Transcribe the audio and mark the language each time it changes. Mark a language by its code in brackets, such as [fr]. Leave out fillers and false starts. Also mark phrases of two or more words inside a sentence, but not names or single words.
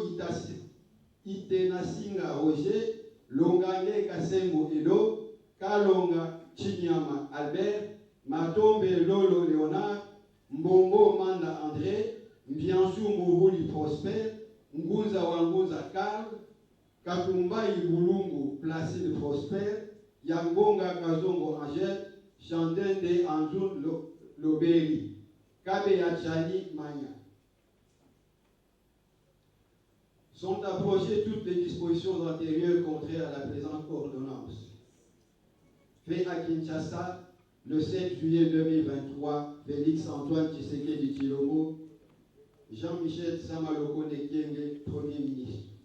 [fr] Itenasinga Roger, Longane Kasengo Edo, Kalonga Chinyama Albert, Matombe Lolo Léonard, Mbongo Manda André, Mbiansu Mourouli Prosper, Nguza Wanguza Karl, Katumba Ibulungu Placide Prosper, Yangonga Kazongo Angel, Chandende Anjun Loberi, Kabe Yachani Manya. Sont approchées toutes les dispositions antérieures contraires à la présente ordonnance. Fait à Kinshasa, le 7 juillet 2023, Félix Antoine Tshisekedi Tshilombo, Jean-Michel Samaloko Nekenge, Premier ministre.